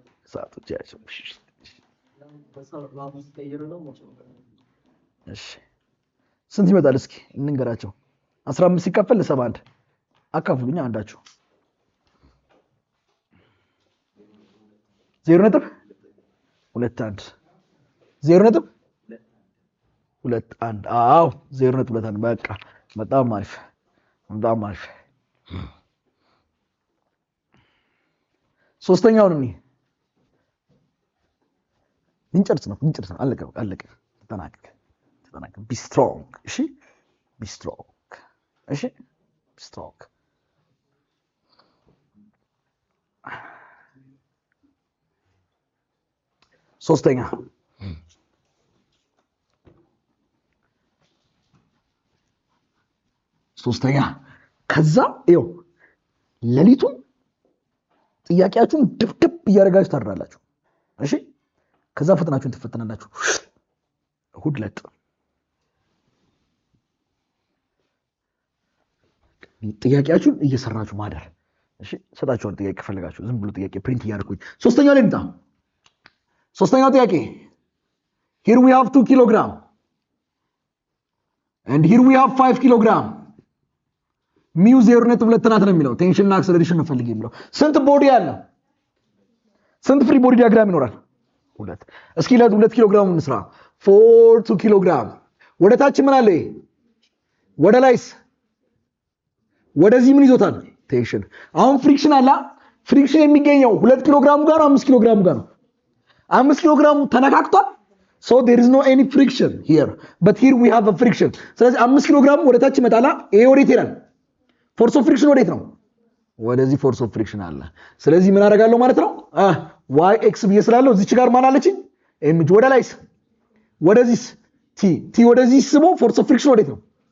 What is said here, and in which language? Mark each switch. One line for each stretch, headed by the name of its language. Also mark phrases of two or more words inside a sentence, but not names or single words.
Amharic: ሰዓቶች ያቸው እሺ ስንት ይመጣል እስኪ እንንገራቸው 15 ሲካፈል ለ71 አካፍሉኛ አንዳችሁ 0.21 0.21 አዎ 0.21 በቃ በጣም አሪፍ ሶስተኛውን እንጨርስ ነው አለቀ ተጠናቀቀ
English: be strong
Amharic: እሺ be strong ሶስተኛ ከዛ ይኸው ሌሊቱን ጥያቄያችሁን ድብድብ እያደረጋችሁ ታድራላችሁ እሺ ከዛ ፈተናችሁን ትፈተናላችሁ እሁድ ዕለት ጥያቄያችሁን እየሰራችሁ ማደር እሺ ሰጣችኋል ጥያቄ ከፈለጋችሁ ዝም ብሎ ጥያቄ ፕሪንት እያደረኩኝ ሶስተኛው ላይ እንጣ ሶስተኛው ጥያቄ
English: here we have 2 kilogram and here we have 5 kilogram
Amharic: ሚው 0.2 ናት ነው የሚለው ቴንሽን እና አክሰለሬሽን ነው ፈልጌ የሚለው ስንት ቦዲ አለ ስንት
English: free body diagram
Amharic: ይኖራል ሁለት እስኪ ለ2 ኪሎ ግራም እንስራ 2 ኪሎ ግራም ወደ ታች ምን አለ ወደ ላይስ ወደዚህ ምን ይዞታል ቴንሽን አሁን ፍሪክሽን አለ ፍሪክሽን የሚገኘው 2 ኪሎ ግራም ጋር 5 ኪሎ ግራም ጋር ነው 5 ኪሎ ግራም ተነካክቷል
English: so there is no any friction here but here we have a friction
Amharic: ስለዚህ 5 ኪሎ ግራም ወደ ታች ይመጣላ ይሄ ወዴት ይላል
English: force of friction
Amharic: ወዴት ነው ወደዚህ
English: force of friction
Amharic: አለ ስለዚህ ምን አደርጋለሁ ማለት ነው y x ብዬ ስላለው እዚች ጋር ማን አለችኝ mg ወደ ላይስ ወደዚህስ t ወደዚህ ስቦ
English: force of friction
Amharic: ወዴት ነው